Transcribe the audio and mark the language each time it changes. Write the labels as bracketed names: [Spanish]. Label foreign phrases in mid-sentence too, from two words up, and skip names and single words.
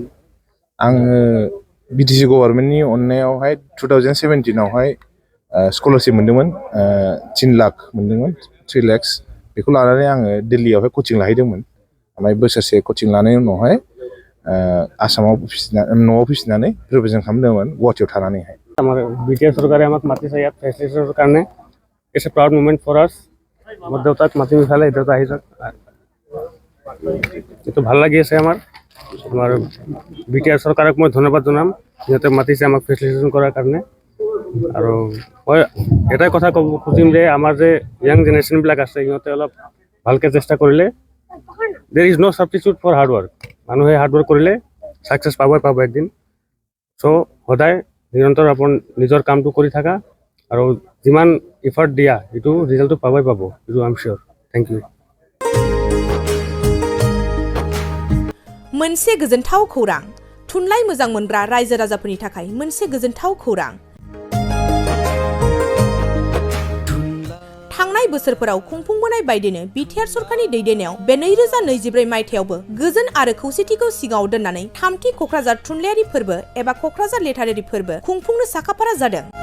[Bodo] आङो बिटिसि गभर्नमेन्टनि अननायावहाय 2017आवहाय स्कलारशिप मोन्दोंमोन 3 लाख मोन्दोंमोन 3 lakhs बेखौ लानानै आङो दिल्लीयावहाय कचिं लाहैदोंमोन ओमफ्राय बोसोरसे कचिं लानायनि उनावहाय आसामाव न'आव फैफिननानै रिप्रेजेन्ट खालामदोंमोन गुवाहाटीयाव थानानैहाय। [Assamese] বিটিআর সরকারে আমাক মাতিছে ইয়াত ফেচিলিটেশ্যনৰ কাৰণে। [English] It's a proud moment for us. [Assamese] মোৰ দেউতাক মাতি মিঠালে দেউতা আহি যাওক। এইটো ভাল লাগি আছে আমাৰ বিটিআৰ চৰকাৰক মই ধন্যবাদ জনাম সিহঁতে মাতিছে আমাক ফেচিলিটেশ্যন কৰাৰ কাৰণে। আৰু মই এটাই কথা ক'ব খুজিম যে আমাৰ যে ইয়াং জেনেৰেশ্যনবিলাক আছে সিহঁতে অলপ ভালকৈ চেষ্টা কৰিলে [English] there is no substitute for hard work. [Assamese] মানুহে [English] hard work [Assamese] কৰিলে ছাকচেছ পাব একদিন। চ' সদায় নিৰন্তৰ নিজৰ কামটো কৰি থাকা আৰু যিমান এফৰ্ট দিয়া এইটো ৰিজাল্টটো পাব এইটো [English] I am sure. Thank you. [Bodo] मोनसे गोजोनथाव खौरां थुनलाइ मोजां मोनग्रा रायजो राजाफोरनि थाखाय मोनसे गोजोनथाव खौरां। थांनाय बोसोरफोराव खुंफुंबोनाय बायदिनो बिटिआर सरकारनि दैदेननायाव बे 2024 मायथाइयावबो गोजोन आरो खौसेथिखौ सिगाङाव दोननानै थामथि क'क्राझार थुनलाइयारि फोरबो एबा क'क्राझार लिटारेरि फोरबो खुंफुंनो साखाफारा जादों।